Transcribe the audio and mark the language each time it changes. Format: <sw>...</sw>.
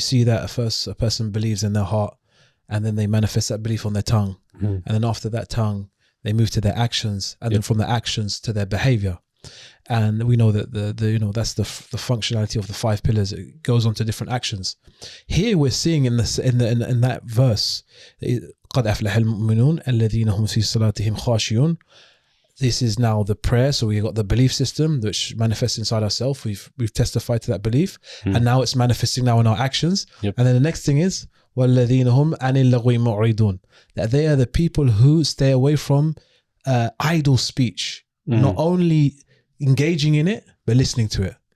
<en>We see that first a person believes in their heart, and then they manifest that belief on their tongue. And then after that tongue, they move to their actions, and then from the actions to their behavior. And we know that that's the functionality of the 5 pillars. It goes on to different actions. Here we're seeing in that verse,</en> <ar>قَدْ أَفْلَحَ الْمُؤْمِنُونَ الَّذِينَ هُمْ فِي صَلَاتِهِمْ خَاشِعُونَ.</ar> <en>This is now the prayer. So we've got the belief system which manifests inside ourselves. We've testified to that belief, and now it's manifesting now in our actions. And then the next thing is,</en> <ar>وَالَّذِينَ هُمْ عَنِ اللَّغْوِ مُعْرِضُونَ,</ar> <en>that they are the people who stay away from idle speech, not only engaging in it, but listening to it.</en>